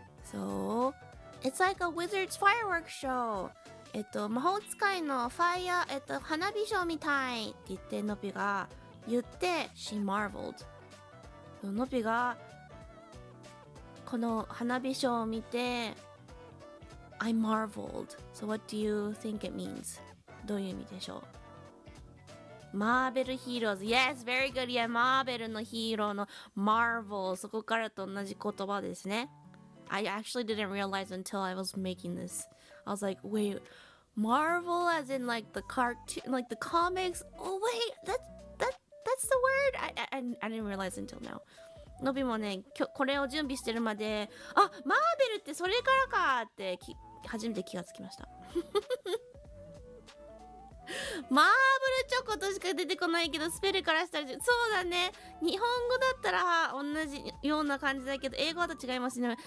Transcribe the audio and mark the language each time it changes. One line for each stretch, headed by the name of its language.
English: So it's like a wizard's fireworks show.
Japanese: 魔法使いのファイヤー、花火ショーみたいって言ってノピが言って
English: She marveled。
Japanese: ノピがこの花火ショーを見て
English: I marveled. So what do you think it means?
Japanese: どういう意味でしょう？
English: マーベルヒーローズ。Yes, very good.
Japanese: Yeah, マーベルのヒーローの Marvel。そこからと同じ言葉ですね。
English: I actually didn't realize until I was making this. I was like, wait, Marvel as in like the cartoon, like the comics? Oh wait, that's the word? I didn't realize until now.
Japanese: のびもね、これを準備してるまで、あ、マーベルってそれからかって初めて気がつきました。マーブルチョコとしか出てこないけどスペルからしたらそうだね。日本語だったら同じような感じだけど英語だと違いますね。